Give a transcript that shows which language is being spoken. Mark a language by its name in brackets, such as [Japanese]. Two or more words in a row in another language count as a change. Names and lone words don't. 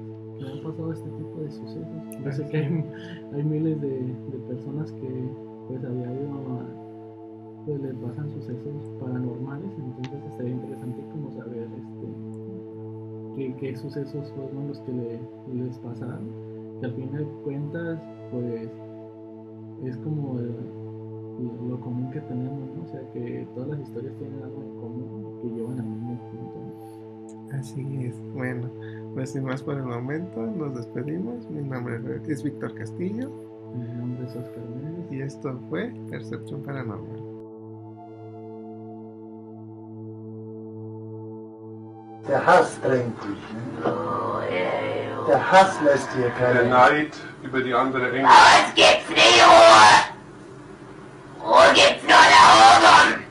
[Spanish] Que han pasado este tipo de sucesos. Yo sé que hay miles de personas que pues a diario pues les pasan sucesos paranormales, entonces estaría interesante como saber qué sucesos fueron los que les pasaron, que al fin de cuentas pues es como lo común que tenemos, ¿no? O sea que todas las historias tienen algo en común que llevan al mismo punto, ¿no? Así es. Bueno, pues sin más por el momento, nos despedimos. Mi nombre es Víctor Castillo. Mi nombre es Oscar Méndez. Y Esto fue Percepción Paranormal. [German] Der Hass drängt dich. Ne? Der Hass lässt dir keine. Der Neid über die andere Engel. Es gibt's nicht Ruhe! Ruhe gibt's nur da oben!